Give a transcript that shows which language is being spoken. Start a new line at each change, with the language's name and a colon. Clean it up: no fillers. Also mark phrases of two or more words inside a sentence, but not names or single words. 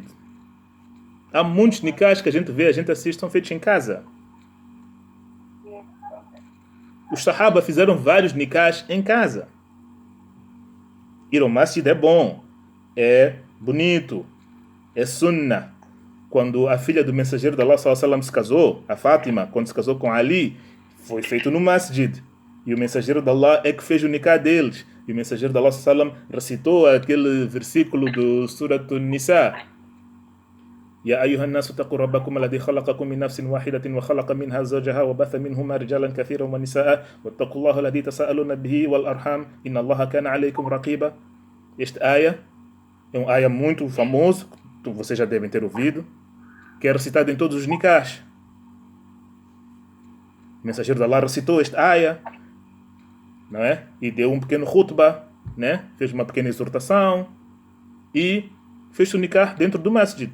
Portuguese: Há muitos nikahs que a gente vê, a gente assiste, são feitos em casa. Os sahaba fizeram vários nikahs em casa. Ir ao masjid é bom, é bonito, é sunnah. Quando a filha do mensageiro de Allah
Arabic: صلى الله عليه وسلم
Portuguese: se casou, a Fátima, quando se casou com Ali, foi feito no masjid. E o mensageiro de Allah é que fez o nikah deles. E o mensageiro de Allah
Arabic: صلى الله عليه وسلم
Portuguese: recitou aquele versículo do Surat An-Nisa.
Arabic: يا أيها الناس اتقوا ربكم الذي خلقكم من نفس واحدة وخلق منها زوجها وبث منهما رجالا كثيرا ونساء واتقوا الله الذي تساءلون به والأرحام إن الله كان عليكم رقيبا.
Portuguese: Esta aya é uma aya muito famosa, que vocês já devem ter ouvido, que é recitada em todos os nikahs. O mensageiro de Allah recitou esta aya, não é? E deu um pequeno khutbah, né? Fez uma pequena exortação e fez o nikah dentro do masjid.